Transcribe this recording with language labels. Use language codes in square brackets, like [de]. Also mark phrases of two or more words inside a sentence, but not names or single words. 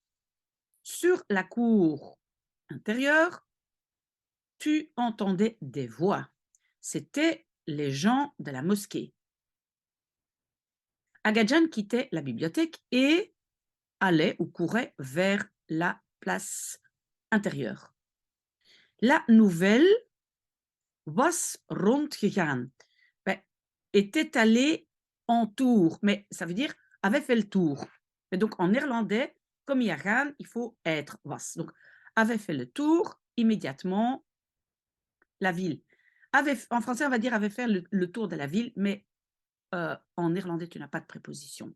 [fr] Sur la cour intérieure, tu entendais des voix. C'étaient les gens de la mosquée. Agadjan quittait la bibliothèque et allait ou courait vers la place intérieure. La nouvelle [nl] was rondgegaan. [fr] Ben, était allée en tour, mais ça veut dire avait fait le tour. Et donc en néerlandais, comme il y a gaan, il faut être was. Donc avait fait le tour immédiatement la ville. En français, on va dire avait fait le tour de la ville, mais en néerlandais, tu n'as pas de préposition.